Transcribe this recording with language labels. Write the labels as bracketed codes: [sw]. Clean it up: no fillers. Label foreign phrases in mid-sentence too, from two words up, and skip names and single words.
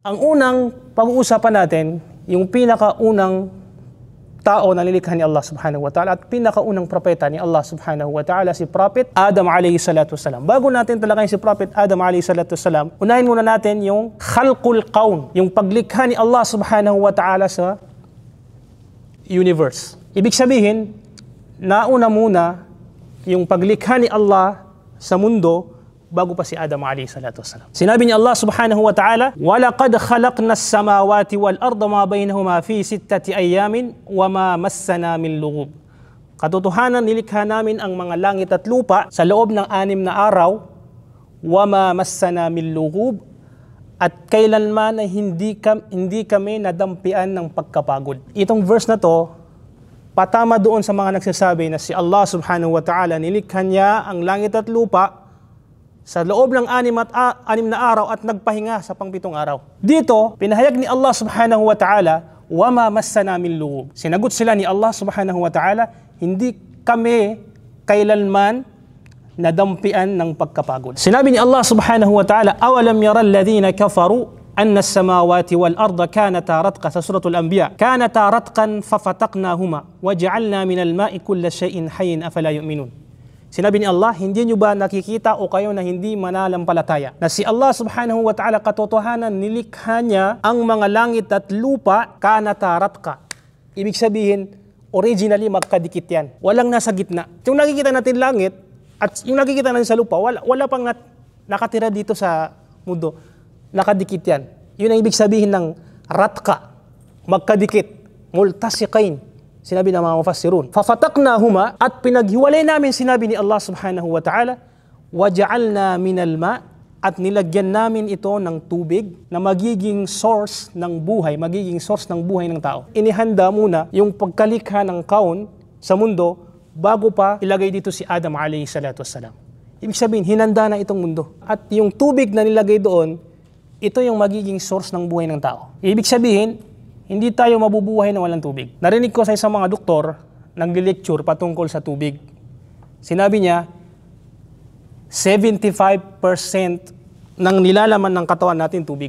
[tl] Ang unang pag-uusapan natin, yung pinakaunang tao na nilikha ni Allah [ar] سبحانه وتعالى [tl] at pinakaunang propeta ni Allah [ar] سبحانه وتعالى, [tl] si Prophet Adam [ar] عليه الصلاة والسلام. [tl] Bago natin talakayin si Prophet Adam [ar] عليه الصلاة والسلام, [tl] unahin muna natin yung [ar] خلق الكون, [tl] yung paglikha ni Allah [ar] سبحانه وتعالى [tl] sa universe. Ibig sabihin, nauna muna yung paglikha ni Allah sa mundo bago pa si Adam [ar] عليه الصلاة والسلام. [tl] Sinabi ni [ar] الله سبحانه وتعالى, وَلَقَدْ خَلَقْنَا السَّمَاوَاتِ وَالْأَرْضَ مَا بَيْنَهُمَا فِي سِتَّةِ أَيَّامٍ وَمَا مَسَّنَا مِنْ لُغُوبٍ. [tl] Katotohanan, nilikha namin ang mga langit at lupa sa loob ng 6 na araw, [ar] وَمَا مَسَّنَا مِنْ لُغُوبٍ, [tl] at kailanman ay hindi kami nadampian ng pagkapagod. Itong verse na to, patama doon sa mga nagsasabi na si Allah [ar] سبحانه وتعالى, [tl] nilikha niya ang langit at lupa sa loob ng 6 na araw at nagpahinga sa pang-7 araw. Dito, pinahayag ni Allah [ar] سبحانه وتعالى, وَمَا مَسَّنَا مِنْ لُغُوبٍ. [tl] Sinagot sila ni Allah [ar] سبحانه وتعالى, [tl] hindi kami kailanman nadampian ng pagkapagod. Sinabi ni [ar] الله سبحانه وتعالى, أَوَلَمْ يَرَ الَّذِينَ كَفَرُوا أن السماوات والأرض كانتا رتقا sa Suratul Anbiya كانتا رتقا ففتقناهما وجعلنا من الماء كل شيء حي أفلا يؤمنون. [tl] Sinabi ni Allah, hindi nyo ba nakikita o kayo na hindi mananampalataya na si Allah [ar] سبحانه وتعالى [tl] katotohanan nilikha niya ang mga langit at lupa [ar] كانتا رتقا. [tl] Ibig sabihin, originally magkadikit yan. Walang nasa gitna. Yung nakikita natin langit at yung nakikita natin sa lupa, wala pang nakatira dito sa mundo. Nakadikit yan. Yun ang ibig sabihin ng ratka, magkadikit, multasiqain. Sinabi ng mga mufassirun. Fafataqnahuma, at pinaghiwalay namin, sinabi ni Allah [ar] سبحانه وتعالى, وجعلنا من الماء, [tl] at nilagyan namin ito ng tubig na magiging source ng buhay ng tao. Inihanda muna yung pagkalikha ng kaun sa mundo bago pa ilagay dito si Adam [ar] عليه الصلاة والسلام. [tl] Ibig sabihin, hinanda na itong mundo. At yung tubig na nilagay doon, ito yung magiging source ng buhay ng tao. Ibig sabihin, hindi tayo mabubuhay na walang tubig. Narinig ko sa isang mga doktor, nag-lecture patungkol sa tubig. Sinabi niya, 75% ng nilalaman ng katawan natin tubig.